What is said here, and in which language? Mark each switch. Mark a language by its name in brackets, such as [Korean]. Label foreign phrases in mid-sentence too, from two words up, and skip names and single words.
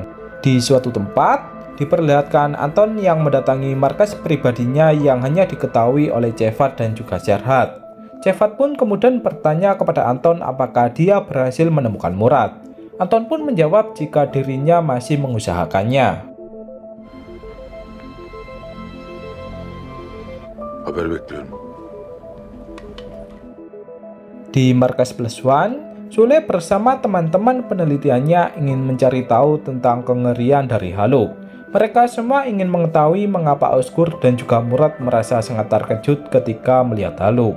[Indonesian] Di suatu tempat, diperlihatkan Anton yang mendatangi markas pribadinya yang hanya diketahui oleh Cevat dan juga Serhat. Cevat pun kemudian bertanya kepada Anton apakah dia berhasil menemukan Murad. Anton pun menjawab jika dirinya masih mengusahakannya. [Turkish] Haber bekliyorum. [Indonesian] Di markas Plus One, Sule bersama teman-teman penelitiannya ingin mencari tahu tentang kengerian dari Haluk. Mereka semua ingin mengetahui mengapa Ozgur dan juga Murad merasa sangat terkejut ketika melihat Haluk.